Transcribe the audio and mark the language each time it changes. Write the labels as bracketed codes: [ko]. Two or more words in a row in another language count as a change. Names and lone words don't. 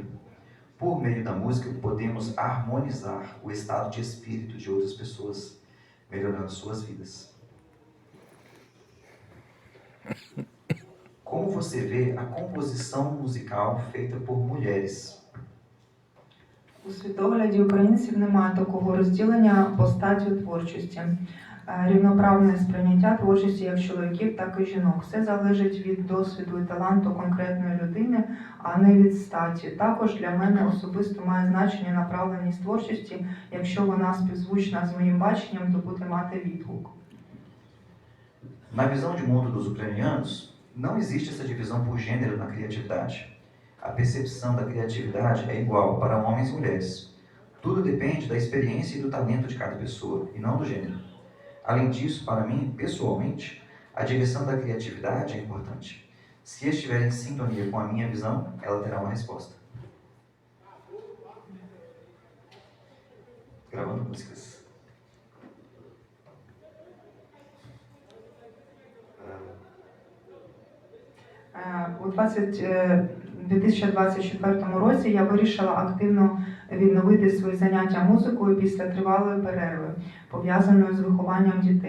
[pt] Por meio da música, podemos harmonizar o estado de espírito de outras pessoas, melhorando suas vidas. Como você vê a composição musical feita por mulheres? [uk] У світогляді українців немає такого розділення по статі творчості. Рівноправне сприйняття творчості як чоловіків, так і жінок. Все залежить від досвіду і таланту конкретної людини, а не від статі. Також для мене особисто має значення направленість творчості. Якщо вона співзвучна з моїм баченням, то буде мати відгук. [pt] Na visão de mundo dos ucranianos, não existe essa divisão por gênero na criatividade. A percepção da criatividade é igual para homens e mulheres. Tudo depende da experiência e do talento de cada pessoa, e não do gênero. Além disso, para mim, pessoalmente, a direção da criatividade é importante. Se estiver em sintonia com a minha visão, ela terá uma resposta. Gravando músicas. [uk] У 2024 році я вирішила активно відновити свої заняття музикою після тривалої перерви, пов'язаної з вихованням дітей.